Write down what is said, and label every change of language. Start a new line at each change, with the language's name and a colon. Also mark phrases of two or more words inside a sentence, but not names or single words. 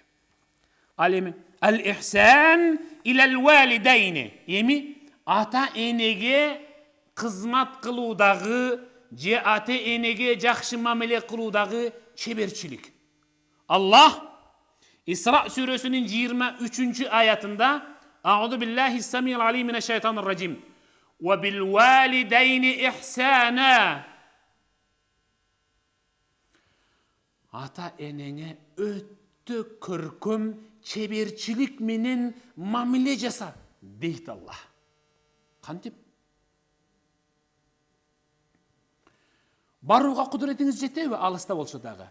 Kyrgyz: Ал эми
Arabic: الإحسان إلى الوالدين.
Kyrgyz: Эми ата энеге кызмат кылуудагы же ата энеге жакшы мамиле кылуудагы чеберчилик. Аллах Исра сүрөсүнүн 23-аятында
Arabic: أعوذ بالله السميع العليم من الشيطان الرجيم. وبالوالدين إحسانا.
Kyrgyz: Ата энеңе өттө көркөм чеберчилик менен мамиле жаса дейт Аллах. Кантип? Барууга кудуретиңиз жетеби, алыста болсо дагы?